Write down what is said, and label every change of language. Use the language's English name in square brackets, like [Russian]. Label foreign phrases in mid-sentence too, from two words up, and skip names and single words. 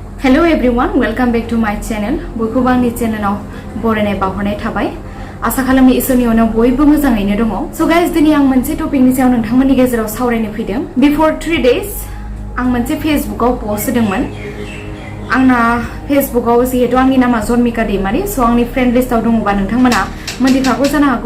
[English] Hello everyone, welcome back to my channel. [Bodo] बयखौबो आंनि चेनेलाव बरायनाय बावहरनाय थाबाय। आसा खालामो इसोरनि अननायाव बयबो मोजाङैनो दङ। [English] So guys, [Bodo] दिनै आं मोनसे टपिकनि सायाव नोंथांमोननि गेजेराव सावरायनो फैदों। [English] Before 3 days [Bodo] आं मोनसे फेसबुकआव पोस्ट होदोंमोन। आंना फेसबुकआव जिहेतु आंनि नामा जन्मिका दैमारि, सो आंनि [English] friend listआव [Bodo] दङबा नोंथांमोना मोनथिखागौ जानो हागौ।